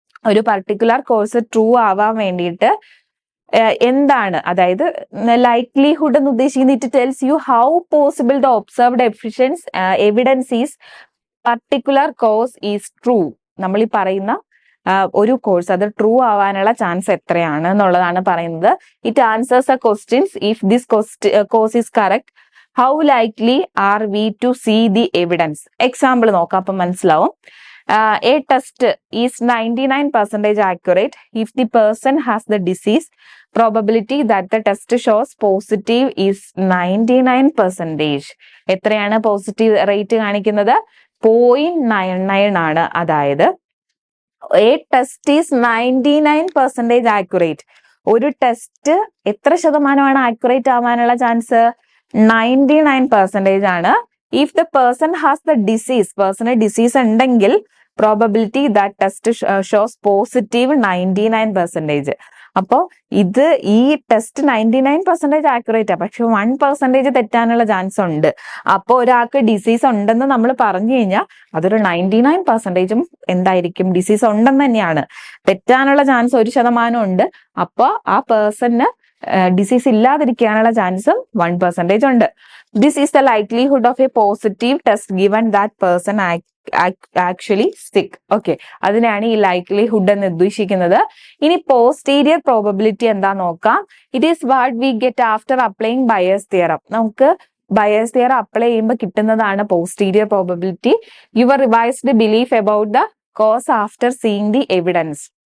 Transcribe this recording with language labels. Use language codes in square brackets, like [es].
[ml] ഒരു particular cos true ആവാൻ വേണ്ടിയിട്ട് എന്താണ്, അതായത് ലൈക്ലിഹുഡ് എന്ന് ഉദ്ദേശിക്കുന്നത് [en] It tells you how possible the observed evidence is particular cause is true. [ml] നമ്മൾ ഈ പറയുന്ന ഒരു കോഴ്സ് അത് ട്രൂ ആവാനുള്ള ചാൻസ് എത്രയാണ് എന്നുള്ളതാണ് പറയുന്നത്. [en] It answers a questions if this cause is correct, how likely are we to see the evidence. [ml] Example നോക്കാം, അപ്പം മനസ്സിലാവും. [en] A test is 99% accurate if the person has the disease. Probability that the test shows positive is 99%. [ml] എത്രയാണ് positive rate കാണിക്കുന്നത്? 0.99 ആണ്. [en] അതായത് a test is 99% accurate. [ml] ഒരു test എത്ര ശതമാനമാണ് ആക്യുറേറ്റ് ആവാനുള്ള ചാൻസ്? 99% ആണ്. [en] If the person has the disease, [ml] person disease ഉണ്ടെങ്കിൽ [en] Probability that test shows positive 99%. [ml] അപ്പോ ഇത് ഈ ടെസ്റ്റ് 99% ആക്യുറേറ്റ് ആ, പക്ഷെ 1% തെറ്റാനുള്ള ചാൻസ് ഉണ്ട്. അപ്പോ ഒരാൾക്ക് ഡിസീസ് ഉണ്ടെന്ന് നമ്മൾ പറഞ്ഞു കഴിഞ്ഞാൽ അതൊരു 99%ഉം എന്തായിരിക്കും? ഡിസീസ് ഉണ്ടെന്ന് തന്നെയാണ്. തെറ്റാനുള്ള ചാൻസ് 1% ഉണ്ട്. അപ്പോ ആ പേഴ്സണ് ഡിസീസ് ഇല്ലാതിരിക്കാനുള്ള ചാൻസും 1% ഉണ്ട്. [en] This is the likelihood of a positive test given that person actually sick. [ml] Okay, അതിനാണ് ഈ ലൈക്ലിഹുഡ് എന്ന് ഉദ്ദേശിക്കുന്നത്. ഇനി പോസ്റ്റീരിയർ പ്രോബബിലിറ്റി എന്താ നോക്കാം. [en] It is what we get after applying Bayes theorem. [ml] നമുക്ക് ബയേഴ്സ് തിയറം അപ്ലൈ ചെയ്യുമ്പോൾ കിട്ടുന്നതാണ് posterior probability. [en] Your revised belief about the cause after seeing the evidence.